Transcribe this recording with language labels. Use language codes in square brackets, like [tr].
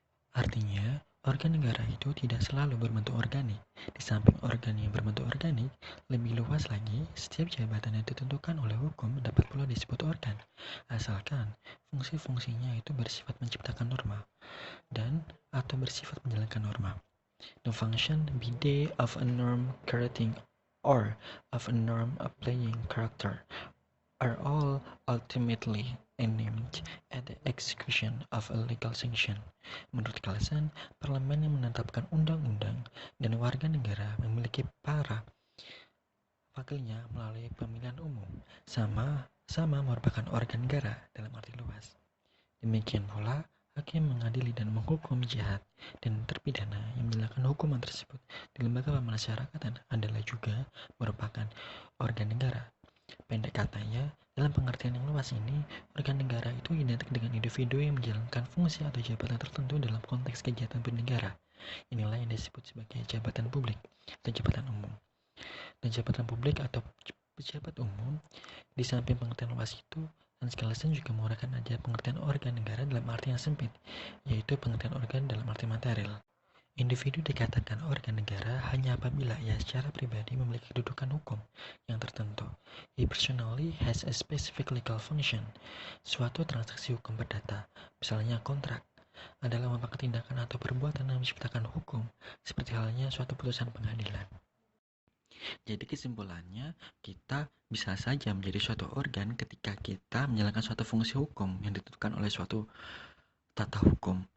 [id] Artinya, organ negara itu tidak selalu berbentuk organik. Di samping organ yang berbentuk organik, lebih luas lagi, setiap jabatan yang ditentukan oleh hukum dapat pula disebut organ, asalkan fungsi-fungsinya itu bersifat menciptakan norma dan atau bersifat menjalankan norma. [en] The function be they of a norm creating or of a norm applying character are all ultimately aimed at the execution of a legal sanction. [id] Menurut Kelsen, parlemen yang menetapkan undang-undang dan warga negara memiliki para wakilnya melalui pemilihan umum, sama merupakan organ negara dalam arti luas. Demikian pula, hakim mengadili dan menghukum jahat dan terpidana yang menjalankan hukuman tersebut di lembaga pemasyarakatan adalah juga merupakan organ negara. Pendek katanya, dalam pengertian yang luas ini, organ negara itu identik dengan individu yang menjalankan fungsi atau jabatan tertentu dalam konteks kegiatan bernegara. Inilah yang disebut sebagai jabatan publik atau jabatan umum. Dan jabatan publik atau pejabat umum, di samping pengertian luas itu, Hans Kelsen juga menguraikan aja pengertian organ negara dalam arti yang sempit, yaitu pengertian organ dalam arti material. Individu dikatakan organ negara hanya apabila ia secara pribadi memiliki kedudukan hukum yang tertentu. [en] He personally has a specific legal function. [id] Suatu transaksi hukum perdata, misalnya kontrak, adalah merupakan tindakan atau perbuatan yang menciptakan hukum, seperti halnya suatu putusan pengadilan. Jadi kesimpulannya, kita bisa saja menjadi suatu organ ketika kita menjalankan suatu fungsi hukum yang ditentukan oleh suatu tata hukum.